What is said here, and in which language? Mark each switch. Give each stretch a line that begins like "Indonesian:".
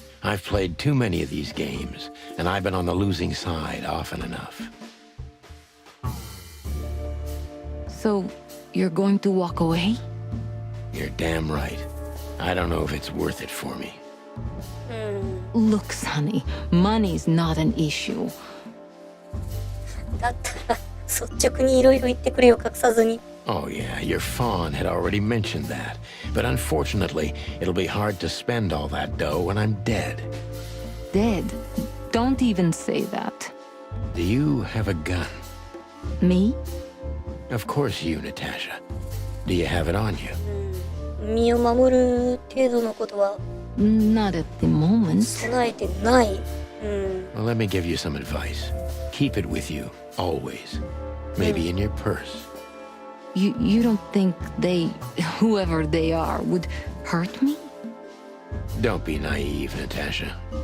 English: I've played too many of these games, and I've been on the losing side often enough. So, you're going to walk away? You're damn right. I don't know if it's worth it for me. Look, Sonny, money's not an issue.
Japanese: だったら率直にいろいろ言ってくれよ、隠さずに。
English: Oh yeah, your fawn had already mentioned that. But unfortunately, it'll be hard to spend all that dough when I'm dead. Dead? Don't even say that. Do you have a gun? Me? Of course you, Natasha. Do you have it on you?
Japanese: 身を守る程度のことは
English: Not at the moment.
Japanese: 備えてない。
English: Well, let me give you some advice. Keep it with you, always. Maybe in your purse. You don't think they, whoever they are, would hurt me? Don't be naive, Natasha.